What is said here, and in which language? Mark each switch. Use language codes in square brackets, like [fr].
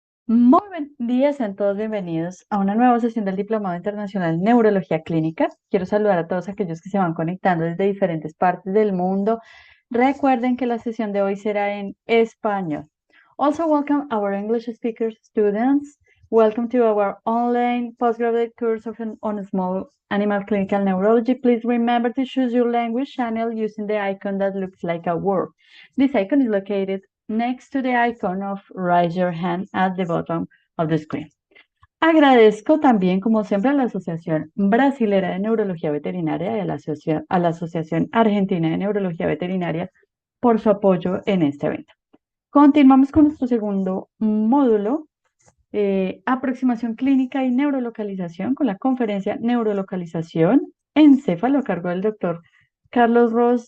[es] Muy buen día, sean todos bienvenidos a una nueva sesión del Diplomado Internacional en Neurología Clínica. Quiero saludar a todos aquellos que se van conectando desde diferentes partes del mundo. Recuerden que la sesión de hoy será en español. [en] Also, welcome our English speaker students. Welcome to our online postgraduate course on small animal clinical neurology. Please remember to choose your language channel using the icon that looks like a word. This icon is located next to the icon of raise your hand at the bottom of the screen. [es] Agradezco también, como siempre, a la Asociación Brasilera de Neurología Veterinaria y a la Asociación Argentina de Neurología Veterinaria por su apoyo en este evento. Continuamos con nuestro segundo módulo, aproximación clínica y neurolocalización, con la conferencia Neurolocalización encéfalo a cargo del doctor Carlos Ross.